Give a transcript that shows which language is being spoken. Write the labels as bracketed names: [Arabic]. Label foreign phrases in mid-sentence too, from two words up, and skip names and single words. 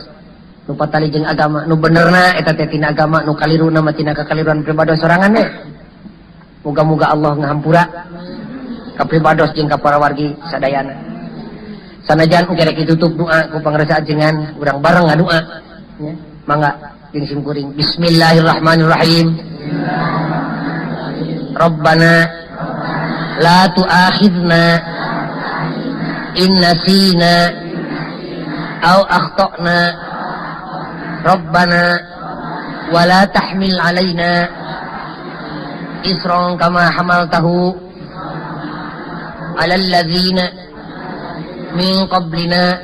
[Sundanese] Nu patali jeung agama, nu benerna eta teh tina agama, nu kaliruna mah tina kakaliruan pribados sorangan we. Muga-muga Allah ngahampura ka pribados jeung ka para wargi sadayana. Sanajan engke rek ditutup doa ku pangresa ajengan, urang bareng ngadoa nya. Mangga jeung sim kuring. Bismillahirrahmanirrahim. [Arabic] ربنا لا تؤاخذنا إن نسينا أو أخطأنا. ربنا ولا تحمل علينا إصرا كما حملته على الذين من قبلنا.